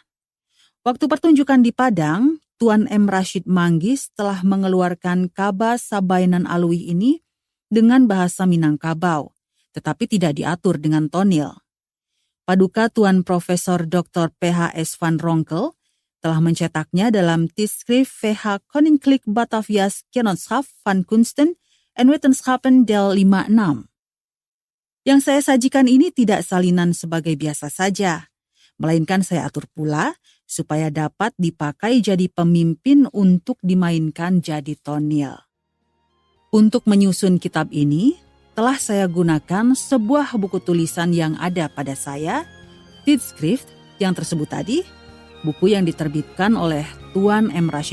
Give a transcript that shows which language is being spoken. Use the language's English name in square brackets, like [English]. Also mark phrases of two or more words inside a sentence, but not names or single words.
[Indonesian] Waktu pertunjukan di Padang, Tuan M. Rashid Manggis telah mengeluarkan kaba Sabay nan Alwih ini dengan bahasa Minangkabau, tetapi tidak diatur dengan tonil. Paduka Tuan Profesor Dr. P.H.S. van Ronkel telah mencetaknya dalam Tijdschrift VH Koninklijk Batavia's Genootschap van Kunsten en Wetenschappen del 56. Yang saya sajikan ini tidak salinan sebagai biasa saja, melainkan saya atur pula supaya dapat dipakai jadi pemimpin untuk dimainkan jadi tonil. Untuk menyusun kitab ini, telah saya gunakan sebuah buku tulisan yang ada pada saya, Tijdschrift yang tersebut tadi, buku yang diterbitkan oleh Tuan M.